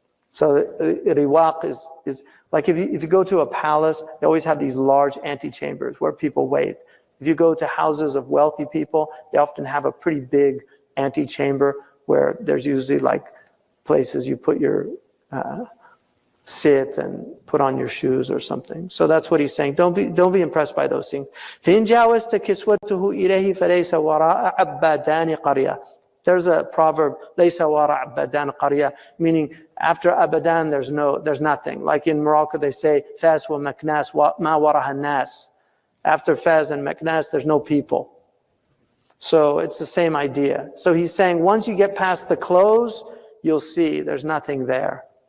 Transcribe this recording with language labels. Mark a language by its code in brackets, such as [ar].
[en] So the riwaq is like if you go to a palace, they always have these large antechambers where people wait. If you go to houses of wealthy people, they often have a pretty big antechamber where there's usually like places you put your sit and put on your shoes or something. So that's what he's saying. Don't be impressed by those things. [ar] فإن جاوزت كسوته إليه فليس وراء عبادان قرية. [en] There's a proverb, [ar] ليس وراء عبادان قرية, [en] meaning after abadan there's nothing. Like in Morocco they say [ar] Fas wa Maknas ma waraha nas. [en] After Fez and Meknes, there's no people. So it's the same idea. So he's saying once you get past the clothes, you'll see there's nothing there.